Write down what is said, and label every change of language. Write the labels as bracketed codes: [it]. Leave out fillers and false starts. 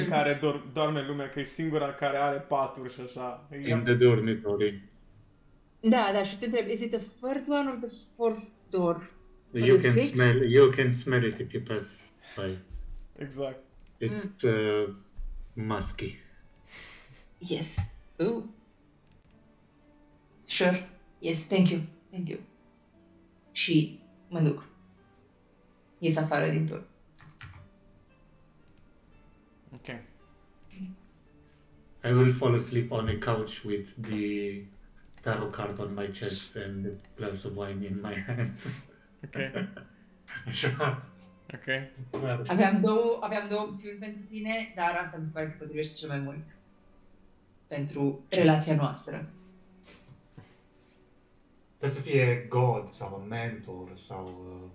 [ro] în care doarme lumea, că e singura care are paturi și așa. [en] In the dormitory. [ro] Da, și te întreb, [en] is it the third one or the fourth door? You can smell it if you pass by. Exact. It's musky. Yes. Ooh. Sure. Yes, thank you. [ro] Și mă duc. Ies afară din tur. [en] Ok. I will fall asleep on a couch with the tarot card on my chest and a glass of wine in my hand. Ok. [ro] Așa. [en] Ok. [ro] Aveam două opțiuni pentru tine, dar asta mi se pare că se potrivește cel mai mult pentru relația noastră. Trebuie să fie God sau un mentor sau